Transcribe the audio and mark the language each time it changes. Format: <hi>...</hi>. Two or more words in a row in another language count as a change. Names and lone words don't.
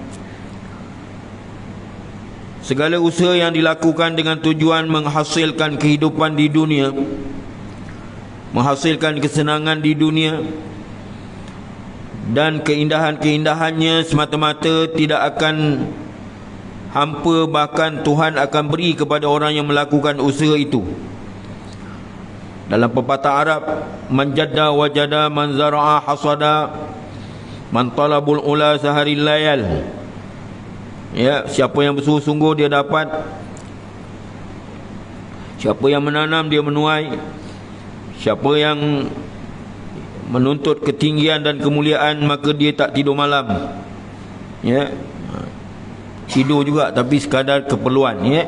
<id>Segala usaha yang dilakukan dengan tujuan menghasilkan kehidupan di dunia, menghasilkan kesenangan di dunia, dan keindahan-keindahannya semata-mata tidak akan hampa, bahkan Tuhan akan beri kepada orang yang melakukan usaha itu. Dalam pepatah Arab,</id> <ar>مَن جَدَّ وَجَدَ، مَن زَرَعَ حَصَدَ، مَن طَلَبَ العُلا سَهِرَ اللَّيالي.</ar> <id>Ya, siapa yang bersungguh-sungguh dia dapat, siapa yang menanam dia menuai, siapa yang menuntut ketinggian dan kemuliaan maka dia tak tidur malam. Ya, tidur juga tapi sekadar keperluan, ya.</id>